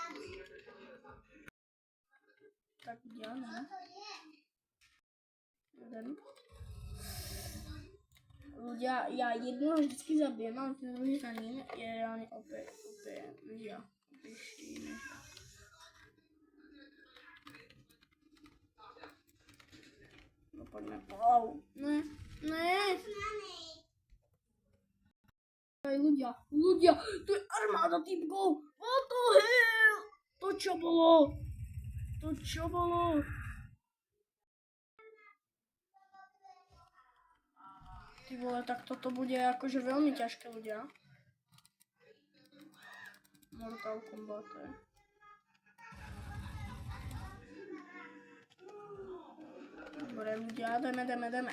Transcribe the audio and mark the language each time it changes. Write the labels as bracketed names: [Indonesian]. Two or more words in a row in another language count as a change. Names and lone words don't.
[Slovak] Tak, ľudia, [Czech] ne. já jednoho vždycky zabijem, ale ten druhý za ním je reálně opět než já. Vyšší než já. No pojďme, wow, ne. [Slovak] Aj ľudia, to je armáda typkov, [English] what the hell, [Slovak] to čo bolo? [Czech] Ty vole, [Slovak] tak toto bude akože veľmi ťažké, ľudia. Mortal Kombat. Dobre, ľudia, ideme.